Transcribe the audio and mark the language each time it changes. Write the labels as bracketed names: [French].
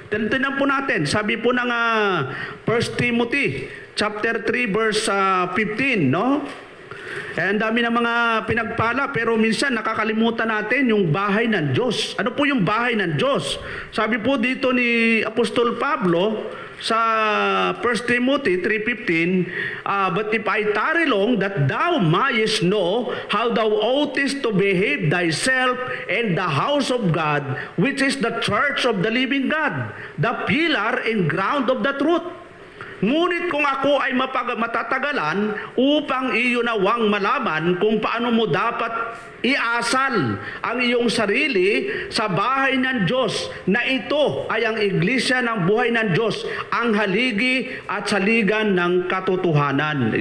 [Filipino] Tingnan po natin, sabi po ng 1 Timothy chapter 3 verse 15, no? Ang dami ng mga pinagpala, pero minsan nakakalimutan natin yung bahay ng Diyos. Ano po yung bahay ng Diyos? Sabi po dito ni Apostol Pablo sa [English] 1 Timothy 3:15, but if I tarry long, that thou mayest know how thou oughtest to behave thyself in the house of God, which is the church of the living God, the pillar and ground of the truth. [Filipino] Ngunit kung ako ay matatagalan upang iyo nawang malaman kung paano mo dapat iasal ang iyong sarili sa bahay ng Diyos, na ito ay ang iglesia ng buhay ng Diyos, ang haligi at saligan ng katotohanan.